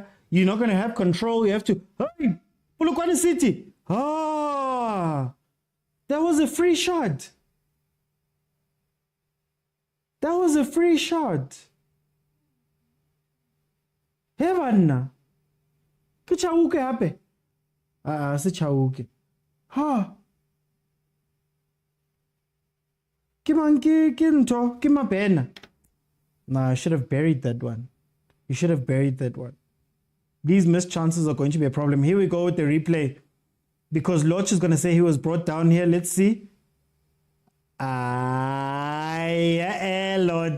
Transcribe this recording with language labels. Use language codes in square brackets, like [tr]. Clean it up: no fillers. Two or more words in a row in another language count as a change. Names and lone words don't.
[en] You're not going to have control. You have to, hey, Polokwane City. That was a free shot. That was a free shot. Heaven. [nso] Ke chauke hape. Se chauke. Ke mapena. [en] Nah, I should have buried that one. You should have buried that one. These missed chances are going to be a problem. Here we go with the replay. Because Loch is going to say he was brought down here. Let's see. Loch.